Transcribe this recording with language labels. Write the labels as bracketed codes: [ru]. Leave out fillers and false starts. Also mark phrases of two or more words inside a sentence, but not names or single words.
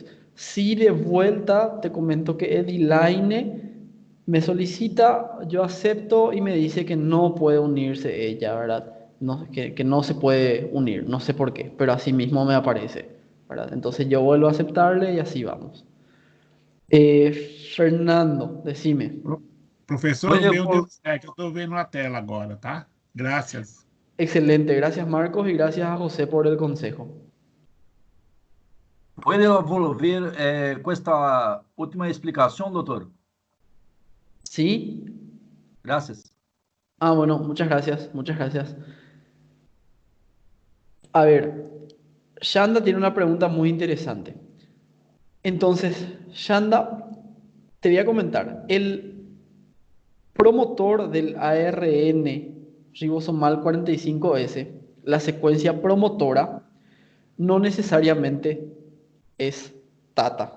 [es] Si de vuelta te comento que Edilaine me solicita, yo acepto y me dice que no puede unirse ella, ¿verdad? No, que no se puede unir, no sé por qué, pero así mismo me aparece, ¿verdad? Entonces yo vuelvo a aceptarle y así vamos. Fernando, decime. [pt] Professor, [es] Puede, [pt] meu Deus do céu, que eu estou vendo a tela agora, tá? Graças. [es] Excelente, gracias Marcos y gracias a José por el consejo. puede volver [pt] com esta última explicação, doutor? [es] ¿Sí? Gracias. Ah, bueno, muchas gracias, muchas gracias. A ver, Shanda tiene una pregunta muy interesante. Entonces, Shanda, te voy a comentar, el promotor del ARN ribosomal 45S, la secuencia promotora, no necesariamente es TATA.